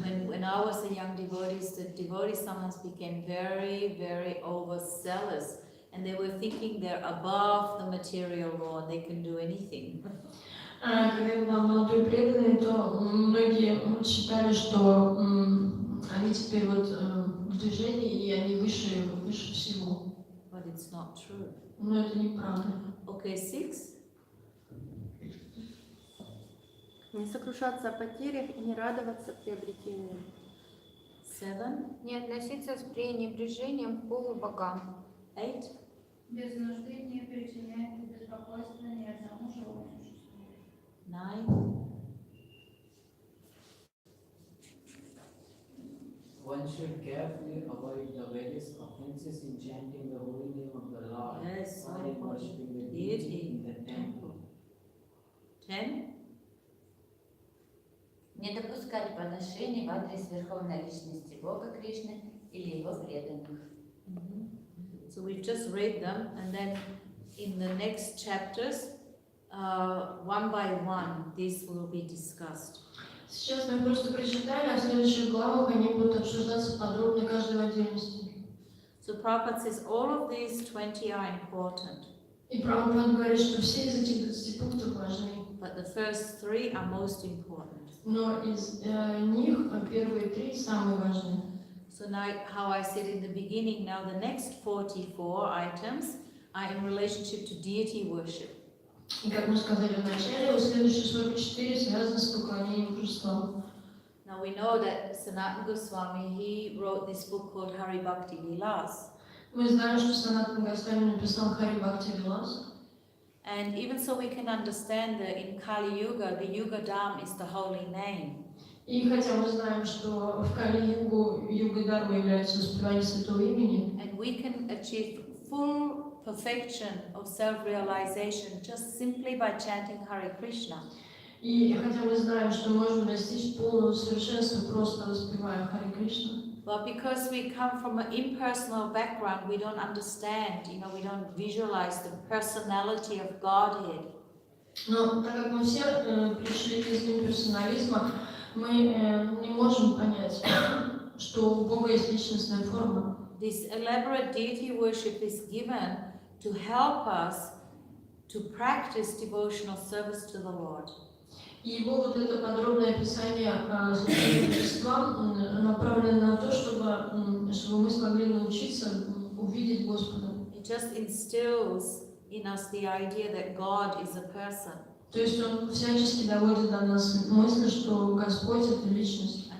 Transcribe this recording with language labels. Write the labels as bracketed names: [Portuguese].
[English] When I was a young devotee, the devotees sometimes became very, very overzealous, and they were thinking they're above the material law and they can do anything. [Russian] Когда я была молодой преданной, то многие считали, что они теперь вот в движении и они выше всего. [English] But it's not true. [Russian] Но это неправда. [English] Okay, 6. [Russian] Не сокрушаться о потерях и не радоваться приобретениям. [English] 7. [Russian] Не относиться с пренебрежением к полубогам. [English] 8. [Russian] Без нужды не причиняет беспокойства ни одному живому существу. [English] 9. One should carefully avoid the various offenses in chanting the holy name of the Lord Yes, or in worshipping the deity deity in the temple. 10. [Russian] Не допускать поношений в адрес Верховной Личности Бога Кришны или Его преданных. [English] So we've just read them, and then in the next chapters, one by one, these will be discussed. [Russian] Сейчас мы просто прочитали, а в следующих главах они будут обсуждаться подробно, каждый в отдельности. [English] So Prabhupada says all of these 20 are important, [Russian] И Прабхупада говорит, что все из этих 20 пунктов важны. [English] but the first 3 are most important. [Russian] Но из них первые 3 самые важные. [English] So now, how I said in the beginning, now the next 44 items are in relationship to deity worship. [Russian] И как мы сказали в начале, вот следующие 44 связаны с поклонением божествам. [English] Now we know that Sanatana Goswami, he wrote this book called Hari Bhakti Vilas. [Russian] Мы знаем, что Санатана Госвами написал Хари Бхакти Вилас. [English] And even so we can understand that in Kali Yuga, the Yuga Dham is the holy name. [Russian] И хотя мы знаем, что в Кали-югу Юга Дharma является воспевание святого имени, [English] And we can achieve full perfection of self-realization just simply by chanting Hare Krishna. [Russian] и хотя мы знаем, что можем достичь полного совершенства, просто воспевая Харе Кришна, [English] But because we come from an impersonal background, we don't understand, we don't visualize the personality of Godhead. [Russian] но так как мы все пришли из имперсонализма, мы не можем понять, что у Бога есть личностная форма. [English] This elaborate deity worship is given to help us to practice devotional service to the Lord. [Russian] И его вот это подробное описание служения божествам направлено на то, чтобы мы смогли научиться увидеть Господа. [English] It just instills in us the idea that God is a person. [Russian] То есть он всячески доводит до нас мысль, что Господь — это личность.